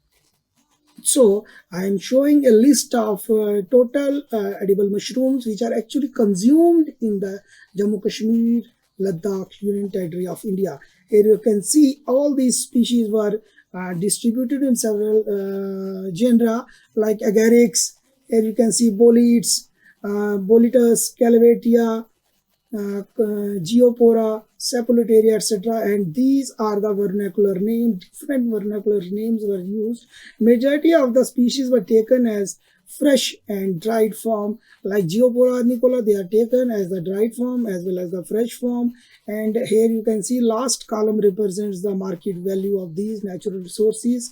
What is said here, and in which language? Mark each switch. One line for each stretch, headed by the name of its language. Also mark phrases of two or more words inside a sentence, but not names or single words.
English: So I am showing a list of total edible mushrooms which are actually consumed in the Jammu Kashmir Ladakh Union Territory of India. Here you can see all these species were distributed in several genera like agarics. Here you can see bolids, bolitus, calavetia, geopora, sapulitaria, etc. And these are the vernacular names. Different vernacular names were used. Majority of the species were taken as fresh and dried form. Like Geopora nicola, they are taken as the dried form as well as the fresh form. And here you can see last column represents the market value of these natural resources.